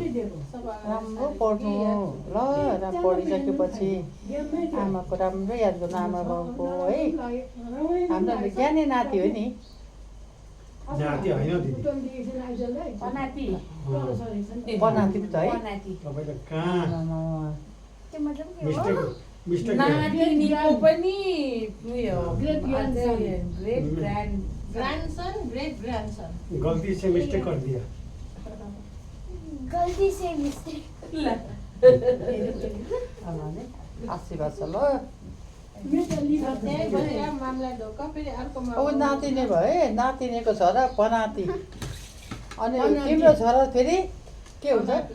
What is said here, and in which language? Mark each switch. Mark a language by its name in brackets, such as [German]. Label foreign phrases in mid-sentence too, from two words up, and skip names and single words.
[Nepali] राम्रो पढ्नु ल पढिसकेपछि आमाको राम्रो याद गर्नु आमा बाउको है हाम्रो ज्ञानै नाति हो नि नाति होइन दिदी पनाति बनाती पनाति पो छ है तपाईँले कहाँ त्यो मतलब के हो [English] mistake mistake [Nepali] नातिनीको पनि उयो [English] Great grandson. great grandson great grandson [Hindi] गलती से मिस्टेक कर दिया गल्ती से मिस्टेक [Nepali] आशीर्वाद छ ल मामला ढोका फेरि अर्को ऊ नातिनी भयो है नातिनीको छोरा पनाति अनि तिम्रो छोरा फेरि के हुन्छ